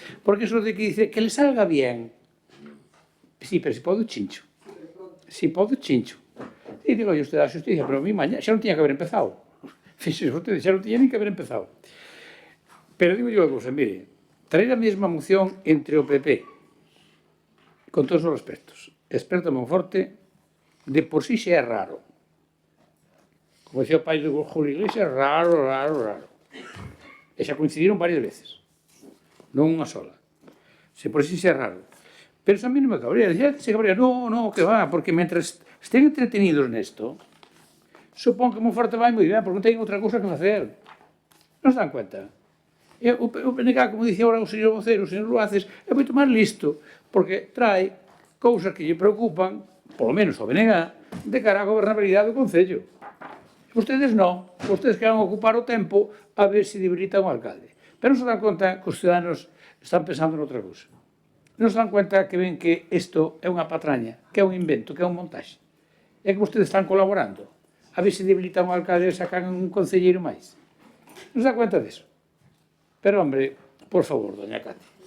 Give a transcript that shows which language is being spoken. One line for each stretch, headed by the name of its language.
Spanish: Porque eso de que dice que le salga bien.
Galician: Sí, pero si pode o chincho. Si pode o chincho. E digo, usted a xusticia, pero a mí mañá xa non tiña que haber empezado. Fíxese vostede, xa non tiña ni que haber empezado. Pero digo yo a cousa, mire, traer a mesma moción entre o PP, con todos os respectos, experto Monforte, de por sí xa é raro. Como decía o pai de Julio Iglesias, raro. E xa coincidiron varias veces. Non unha sola. Se por sí xa é raro. Pero eso a mí non me cabría. Dicía que se cabría. No, que va, porque mentres estén entretenidos nesto, supón que Monforte vai moi ben, porque non teñen outra cousa que facer. Non se dan cuenta? E o BNG, como dicía agora o señor vocero, o señor Luaces, é moito máis listo, porque trae cousas que lle preocupan, polo menos ao BNG, de cara á gobernabilidade do Concello. Vostedes non. Vostedes queran ocupar o tempo a ver se debilitan o alcalde. Pero non se dan conta que os ciudadanos están pensando noutra cousa. Non se dan cuenta que ven que isto é unha patraña, que é un invento, que é un montaxe. É que vostedes están colaborando a ver se debilitan o alcalde e sacan un concelleiro máis. Non se dá cuenta disso? Pero, hombre, por favor, doña Cati.